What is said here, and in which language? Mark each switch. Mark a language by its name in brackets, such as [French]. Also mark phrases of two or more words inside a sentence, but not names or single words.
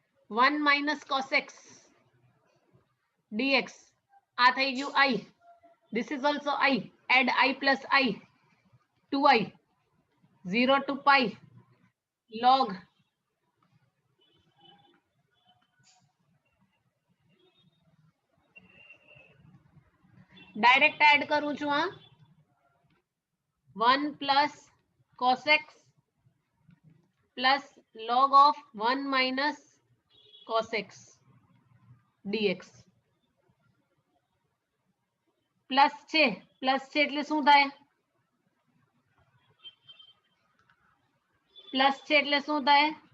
[English] 1 minus cos x dx. [Gujarati] આ થઈ ગયું [English] I. This is also I. Add I plus I. 2I. 0 to pi log [Gujarati] ડાયરેક્ટ એડ કરું છું હા [English] 1 plus cos x plus log of 1 minus cos x dx [Gujarati] પ્લસ છે એટલે શું થાય પ્લસ છે એટલે શું થાય